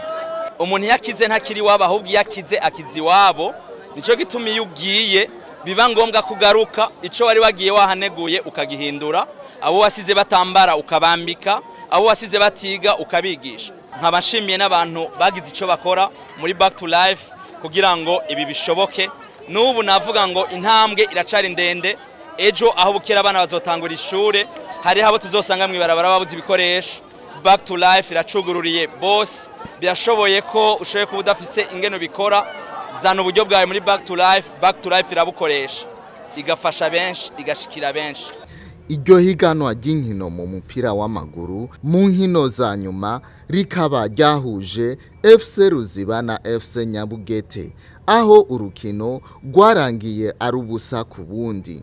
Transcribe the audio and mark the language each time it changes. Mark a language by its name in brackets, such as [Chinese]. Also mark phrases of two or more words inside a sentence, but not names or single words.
[Rundi] Umuntu yakize ntakiri wabo ahubwo yakize akizi wabo, nico gituma iyo ugiye biba ngombwa kugaruka ico wari wagiye wahaneguye ukagihindura, abo wasize batambara ukabambika, abo wasize batiga ukabigisha. Nkabashimiye n'abantu bagize ico bakora muri Back to Life kugira ngo ibi bishoboke. N'ubu navuga ngo intambwe iracari ndende, ejo aho bukera abana bazotangura ishure hari habo tuzosanga mwibarabara babuze ibikoresho. Back to Life iracugururiye boss, birashoboye ko ushoboye kuba udafise ingeno bikora, zana uburyo bwawe muri Back to Life. Back to Life irabukoresha igafasha benshi igashikira benshi. Iryo higanwa ry'inkino mu mupira w'amaguru mu nkino za nyuma rikaba ryahuje FC Ruziba na FC Nyabugete, aho urukino rwarangiye ari ubusa ku bundi.